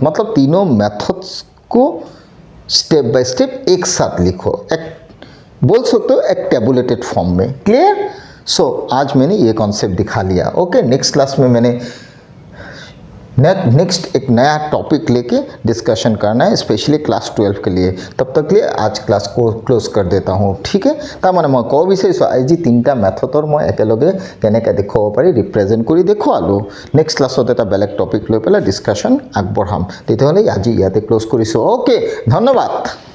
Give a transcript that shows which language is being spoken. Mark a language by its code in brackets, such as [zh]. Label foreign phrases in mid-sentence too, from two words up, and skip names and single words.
[hi] मतलब तीनों मेथड्स को [en] step by step [hi] एक साथ लिखो, एक बोल सकते हो एक [en] tabulated form [hi] में। क्लियर। सो आज मैंने ये कॉन्सेप्ट दिखा लिया। ओके, [en] next class [hi] में मैंने नेक्स्ट एक नया टॉपिक लेके डिस्कशन करना है, [en] specially class [hi] 12 के लिए। तब तक लिए आज क्लास को क्लोज कर देता हूँ, ठीक है। [as] তাৰমানে মই ক'ব বিচাৰিছোঁ আজি তিনিটা মেথডৰ মই একেলগে কেনেকৈ দেখুৱাব পাৰি ৰিপ্ৰেজেণ্ট কৰি দেখুৱালোঁ। নেক্সট ক্লাছত এটা বেলেগ টপিক লৈ পেলাই ডিছকাশ্যন আগবঢ়াম। তেতিয়াহ'লে আজি ইয়াতে ক্লোজ কৰিছোঁ। অ'কে, ধন্যবাদ।